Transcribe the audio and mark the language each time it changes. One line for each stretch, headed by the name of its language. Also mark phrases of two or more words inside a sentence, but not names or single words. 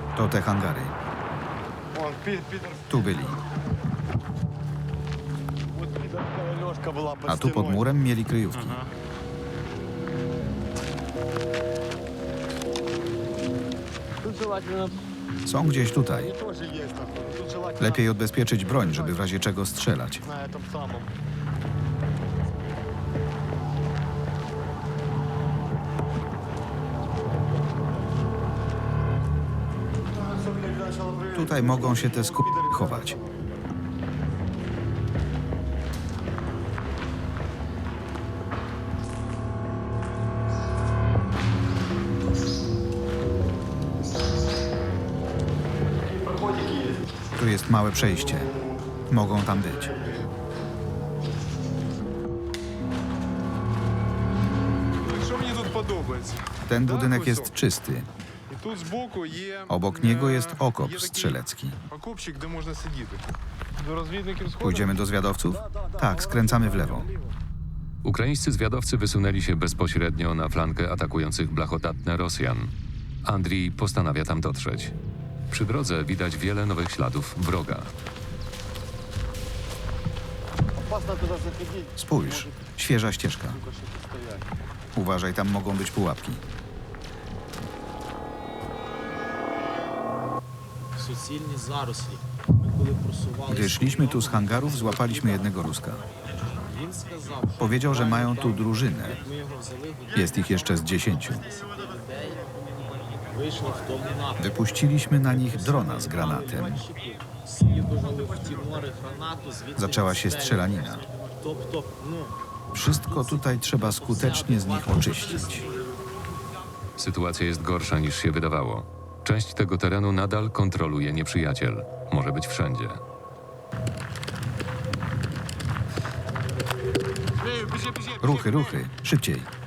Polish: te hangary.
Russian: Вон, Питер.
Polish: Tu byli.
Russian: Вот пидорская лёжка была под
Polish: A tu pod
Russian: стеной.
Polish: murem mieli kryjówki.
Russian: Тут желательно
Polish: Są gdzieś tutaj.
Russian: Они тоже есть там. Тут желательно
Polish: Lepiej odbezpieczyć broń, żeby w razie czego strzelać.
Russian: на этом самом.
Polish: Tutaj mogą się te chować. Tu jest małe przejście. Mogą tam być.
Ukrainian: Що мені тут подобається?
Polish: Ten budynek jest czysty.
Ukrainian: І тут збоку є...
Polish: Obok niego jest
Ukrainian: є
Polish: okop
Ukrainian: такий
Polish: strzelecki.
Ukrainian: Окопчик, де можна сидіти. До розвідників сходимо?
Polish: Pójdziemy do zwiadowców? Tak, skręcamy w lewo. Ukraińscy zwiadowcy wysunęli się bezpośrednio na flankę atakujących blachodatne Rosjan. Andrii postanawia tam dotrzeć. Przy drodze widać wiele nowych śladów wroga.
Russian: Опасно туда заходить.
Polish: Spójrz, świeża ścieżka.
Russian: Сука, что тут стоять.
Polish: Uważaj, tam mogą być pułapki.
Ukrainian: Суцільні зарослі. Ми коли просувалися,
Polish: Gdy szliśmy tu z hangarów, złapaliśmy jednego Ruska.
Ukrainian: він сказав, що
Polish: Powiedział, że mają tu drużynę.
Ukrainian: ми його взяли,
Polish: Jest ich jeszcze z 10.
Ukrainian: людей вийшли в тому напрямку.
Polish: Wypuściliśmy na nich drona z granatem.
Ukrainian: Скидували в ті нори гранату, звідти
Polish: Zaczęła się strzelanina.
Ukrainian: Тобто,
Polish: Wszystko tutaj trzeba skutecznie z nich oczyścić. Sytuacja jest gorsza niż się wydawało. Część tego terenu nadal kontroluje nieprzyjaciel. Może być wszędzie. Ruchy, ruchy, szybciej.